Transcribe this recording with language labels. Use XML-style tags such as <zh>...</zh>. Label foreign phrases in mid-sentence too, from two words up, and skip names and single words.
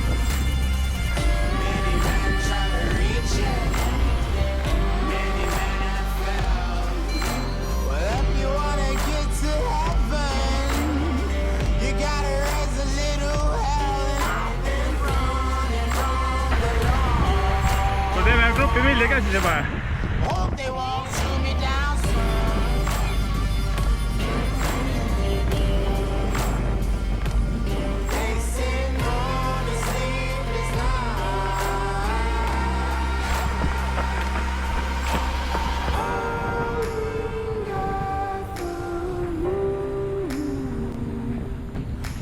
<en>Many men try to reach it. Many men have failed. Well, if you wanna get to heaven, you gotta raise a little hell. And I've been running from the law.</en> <no>Så det er oppe i vilje, kanskje det bare.</no> <en>Hope they won't shoot me down soon. They sing on a sleepless night.</en>